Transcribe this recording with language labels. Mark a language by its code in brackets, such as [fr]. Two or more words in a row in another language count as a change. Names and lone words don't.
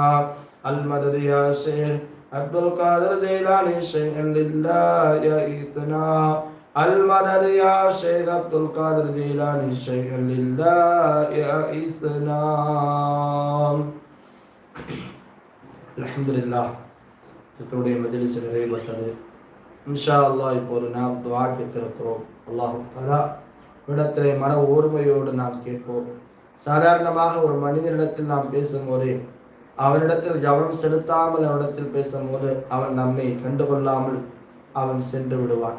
[ar] المدد يا شيخ عبد القادر الجيلاني شيئا لله أيسنا. المدد يا شيخ عبد القادر الجيلاني شيئا لله أيسنا. الحمد لله. [ta] தங்களுடைய மஜ்லிஸ் நிறைவேற்றது. [ar] إن شاء الله [ta] இப்போது நாம் துஆ கேட்கிறோம். [ar] الله تعالى [ta] இடத்திலே மன ஓர்மையோடு நாம் கேட்போம். சாதாரணமாக ஒரு மனிதனிடத்தில் நாம் பேசும்போது அவனிடத்தில் கவனம் செலுத்தாமல் அவனிடத்தில் பேசும்போது அவன் நம்மை கண்டுகொள்ளாமல் அவன் சென்று விடுவான்.